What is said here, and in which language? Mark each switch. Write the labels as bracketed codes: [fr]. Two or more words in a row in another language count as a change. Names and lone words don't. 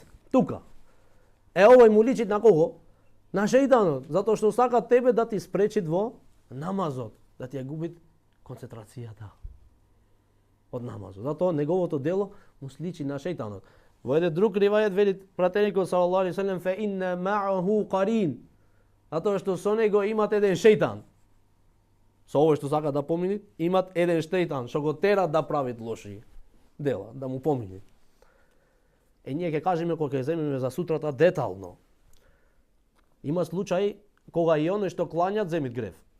[mk] Тука. Овој му личи на кого? На шејтанот, затоа што сака тебе да ти спречи во намазот, да ти ја губи концентрацијата од намазот. Затоа неговото дело му сличи на шејтанот. Во еден друг ривајет вели пратеникот [ar] صلى الله عليه وسلم فإن معه القرين. [mk] Затоа што со него имат еден шејтан. Со овој што сака да помини, имат еден шејтан што го тера да прави лоши дела, да му помини. Ние ќе кажеме кога ќе земеме за сутрата детално. Има случај кога и оној што клањат земит грев.